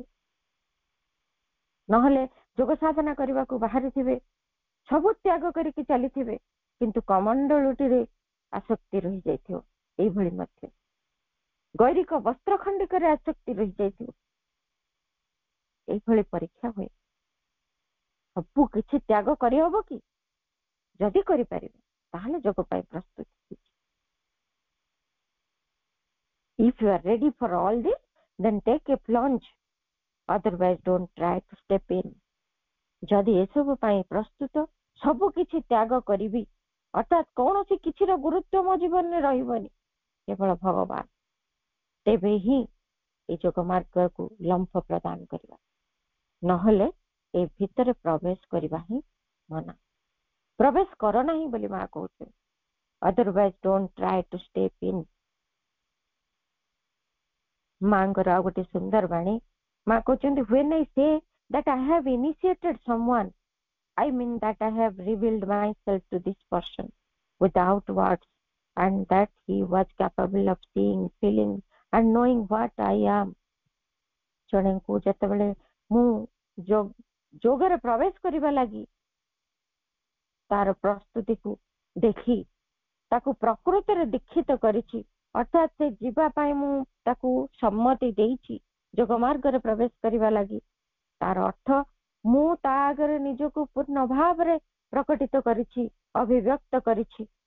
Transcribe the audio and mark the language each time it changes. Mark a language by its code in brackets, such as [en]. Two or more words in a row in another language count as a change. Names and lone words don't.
[or] ନହେଲେ ଯୋଗ ସାଧନା କରିବାକୁ ବାହାରିଥିବେ, ସବୁ ତ୍ୟାଗ କରିକି ଚାଲିଥିବେ, କିନ୍ତୁ କମଣ୍ଡଳୁଟିରେ ଆସକ୍ତି ରହିଯାଇଥିବ। ଏଇଭଳି ମଧ୍ୟ ଗୈରିକ ବସ୍ତ୍ର ଖଣ୍ଡିକରେ ଆସକ୍ତି ରହିଯାଇଥିବ। ଏଇଭଳି ପରୀକ୍ଷା ହୁଏ। ସବୁ କିଛି ତ୍ୟାଗ କରିହବ କି? ଯଦି କରିପାରିବେ ତାହେଲେ ଯୋଗ ପାଇଁ ପ୍ରସ୍ତୁତି। [en] If you are ready for all this, then take a plunge. Otherwise, don't try to step in. [or] ଯଦି ଏସବୁ ପାଇଁ ପ୍ରସ୍ତୁତ, ସବୁ କିଛି ତ୍ୟାଗ କରିବି, ଅର୍ଥାତ୍ କୌଣସି କିଛିର ଗୁରୁତ୍ୱ ମୋ ଜୀବନରେ ରହିବନି, କେବଳ ଭଗବାନ, ତେବେ ହିଁ ଏ ଯୋଗ ମାର୍ଗକୁ ଲମ୍ଫ ପ୍ରଦାନ କରିବା। ନହେଲେ ଏ ଭିତରେ ପ୍ରବେଶ କରିବା ହିଁ ମନା। ପ୍ରବେଶ କର ନାହିଁ ବୋଲି ମା କହୁଛନ୍ତି। [en] Otherwise, don't try to step in. [or] ମାଙ୍କର ଆଉ ଗୋଟେ ସୁନ୍ଦର ବାଣୀ, ମା କହୁଛନ୍ତି, [en] when I say that I have initiated someone, I mean that I have revealed myself to this person without words, and that he was capable of seeing, feeling and knowing what I am. [or] ଜଣଙ୍କୁ ଯେତେବେଳେ ମୁଁ ଯୋଗରେ ପ୍ରବେଶ କରିବା ଲାଗି ତାର ପ୍ରସ୍ତୁତିକୁ ଦେଖି ତାକୁ ପ୍ରକୃତରେ ଦୀକ୍ଷିତ କରିଛି, ଅର୍ଥାତ୍ ସେ ଯିବା ପାଇଁ ମୁଁ ତାକୁ ସମ୍ମତି ଦେଇଛି ଯୋଗ ମାର୍ଗରେ ପ୍ରବେଶ କରିବା ଲାଗି, ତାର ଅର୍ଥ ମୁଁ ତା ଆଗରେ ନିଜକୁ ପୂର୍ଣ୍ଣ ଭାବରେ ପ୍ରକଟିତ କରିଛି, ଅଭିବ୍ୟକ୍ତ କରିଛି।